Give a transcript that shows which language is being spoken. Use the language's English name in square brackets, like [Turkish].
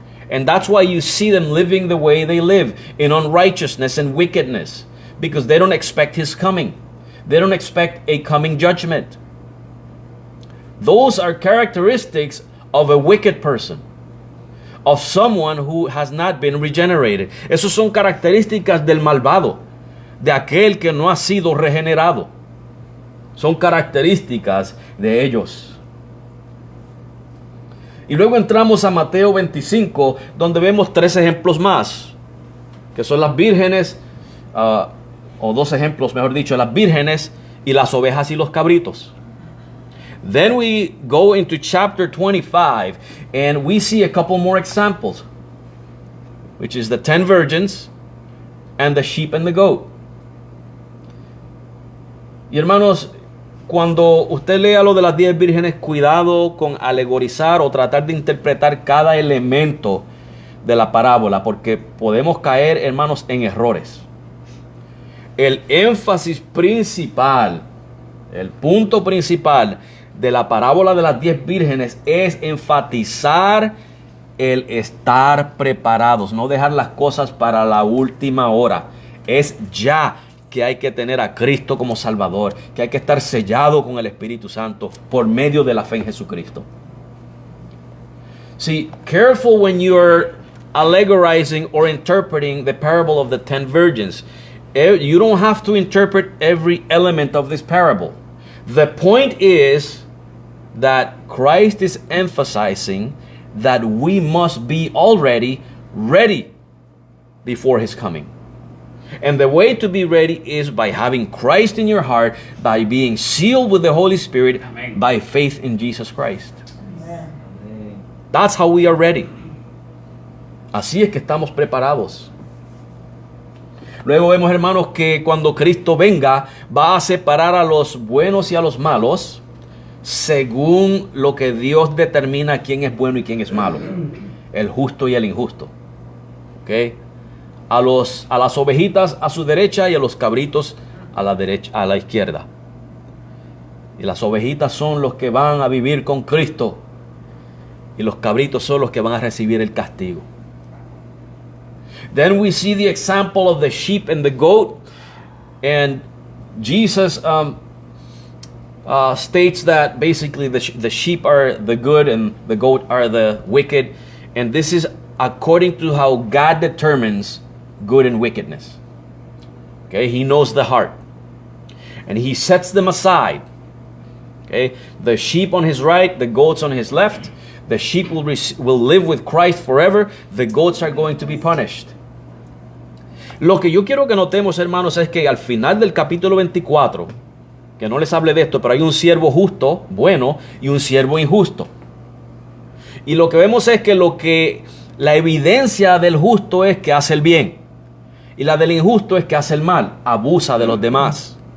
[English] And that's why you see them living the way they live, in unrighteousness and wickedness, because they don't expect his coming. They don't expect a coming judgment. Those are characteristics of a wicked person, of someone who has not been regenerated. [Spanish] Esas son características del malvado, de aquel que no ha sido regenerado. Son características de ellos. Y luego entramos a Mateo 25, donde vemos 3 ejemplos más, que son las vírgenes, o 2 ejemplos, mejor dicho, las vírgenes y las ovejas y los cabritos. Then we go into chapter 25, and we see a couple more examples, which is the 10 virgins and the sheep and the goat. Y hermanos, cuando usted lea lo de las 10 vírgenes, cuidado con alegorizar o tratar de interpretar cada elemento de la parábola, porque podemos caer, hermanos, en errores. El énfasis principal, el punto principal de la parábola de las 10 vírgenes es enfatizar el estar preparados, no dejar las cosas para la última hora. Es ya que hay que tener a Cristo como Salvador, que hay que estar sellado con el Espíritu Santo por medio de la fe en Jesucristo. [English] See, careful when you're allegorizing or interpreting the parable of the 10 virgins. You don't have to interpret every element of this parable. The point is that Christ is emphasizing that we must be already ready before his coming. And the way to be ready is by having Christ in your heart, by being sealed with the Holy Spirit, Amen. By faith in Jesus Christ. Amen. That's how we are ready. [Spanish] Así es que estamos preparados. Luego vemos, hermanos, que cuando Cristo venga, va a separar a los buenos y a los malos, según lo que Dios determina quién es bueno y quién es malo, el justo y el injusto. ¿Okay? A las ovejitas a su derecha y a los cabritos a la derecha, a la izquierda. Y las ovejitas son los que van a vivir con Cristo, y los cabritos son los que van a recibir el castigo. [English] Then we see the example of the sheep and the goat, and Jesus states that basically the sheep are the good and the goat are the wicked, and this is according to how God determines good and wickedness. Okay, he knows the heart, and he sets them aside. Okay, the sheep on his right, the goats on his left. The sheep will live with Christ forever. The goats are going to be punished. [Spanish] Lo que yo quiero que notemos, hermanos, es que al final del capítulo 24, que no les hable de esto, pero hay un siervo justo, bueno, y un siervo injusto. Y lo que vemos es que la evidencia del justo es que hace el bien, y la del injusto es que hace el mal, abusa de los demás.